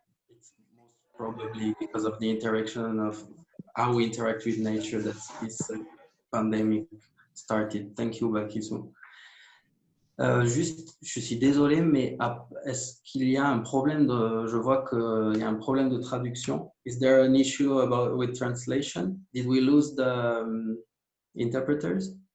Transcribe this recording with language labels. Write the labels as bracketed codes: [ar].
[en] It's most probably because of the interaction of how we interact with nature that this pandemic started. Thank you, Balkissou. [fr] Juste, je suis désolé, mais est-ce qu'il y a un problème je vois qu'il y a un problème de traduction. [en] Is there an issue with translation? Did we lose the interpreters?